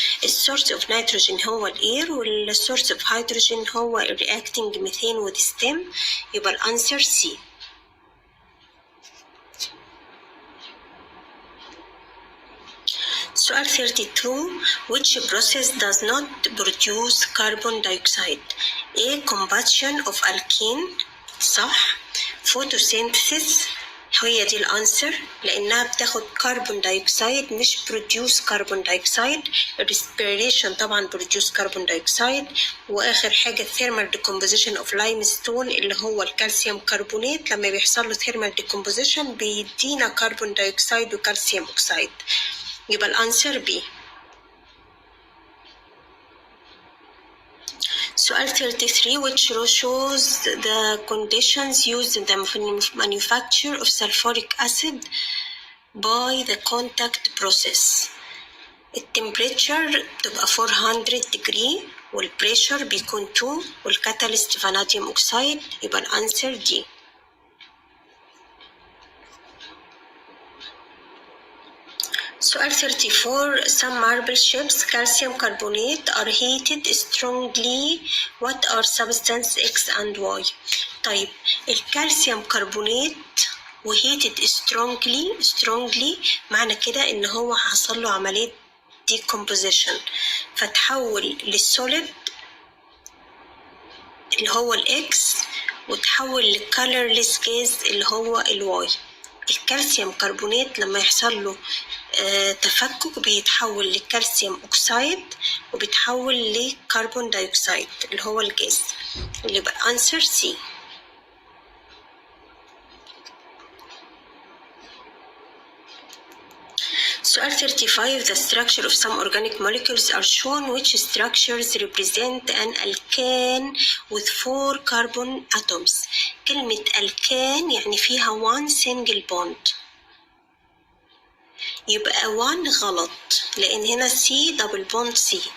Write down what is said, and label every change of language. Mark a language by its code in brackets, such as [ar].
[ar] السورس [en] of nitrogen [ar] هو الاير والسورس [en] of hydrogen [ar] هو [en] reacting methane with stem، [ar] يبقى الأنسر C. سؤال 32. [en] Which process does not produce carbon dioxide? A. combustion of alkene، [ar] صح. photosynthesis هي دي الأنسر لأنها بتاخد كربون دايوكسيد مش produce كربون دايوكسيد. respiration طبعا produce كربون دايوكسيد. وآخر حاجة thermal decomposition of limestone اللي هو الكالسيوم كربونات، لما بيحصل له thermal decomposition بيدينا كربون دايوكسيد وكالسيوم أكسيد، يبقى الأنسر B. سؤال 33. [en] which shows the conditions used in the manufacture of sulfuric acid by the contact process. [ar] التمبريتشر بتبقى 400 degree والبريشر بيكون 2 والكاتاليست فاناديوم أكسيد، يبقى الأنسر D. سؤال 34. [en] some marble chips calcium carbonate are heated strongly. what are substance X and Y? [ar] طيب الكالسيوم كربونات و [en] heated strongly [ar] معنى كده ان هو حصل له عملية decomposition فتحول للسوليد اللي هو الإكس وتحول لل [en] colorless gas [ar] اللي هو الواي. الكالسيوم كربونات لما يحصل له تفكك بيتحول لكالسيوم أكسيد وبيتحول لكربون دايوكسيد اللي هو الجاز، اللي يبقى answer C. سؤال 35. [en] the structure of some organic molecules are shown. which structures represent an alkane with 4 carbon atoms? [ar] كلمة alkane يعني فيها 1 single bond، يبقى 1 غلط لأن هنا [en] C double bond C.